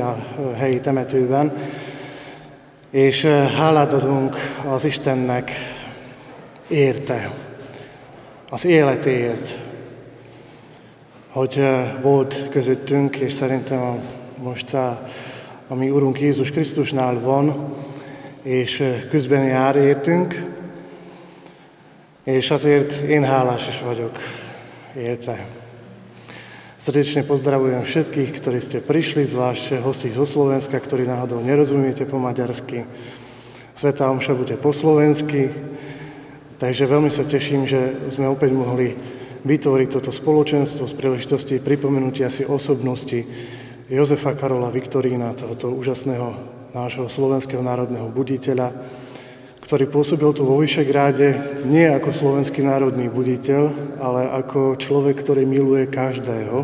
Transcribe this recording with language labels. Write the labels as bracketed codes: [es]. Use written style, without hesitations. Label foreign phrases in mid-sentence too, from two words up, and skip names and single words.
[hu] a helyi temetőben, és hálát adunk az Istennek érte, az életéért, hogy volt közöttünk, és szerintem most a mi Urunk Jézus Krisztusnál van, és közben jár értünk, és azért én hálás is vagyok érte. [sk] Srdečne pozdravujem všetkých, ktorí ste prišli, zvlášť hostí zo Slovenska, ktorí náhodou nerozumiete po maďarsky. Svätá omša bude po slovensky, takže veľmi sa teším, že sme opäť mohli vytvoriť toto spoločenstvo z príležitosti pripomenutia si osobnosti Jozefa Karola Viktorína, tohoto úžasného nášho slovenského národného buditeľa, ktorý pôsobil tu vo Vyšegráde nie ako slovenský národný buditeľ, ale ako človek, ktorý miluje každého.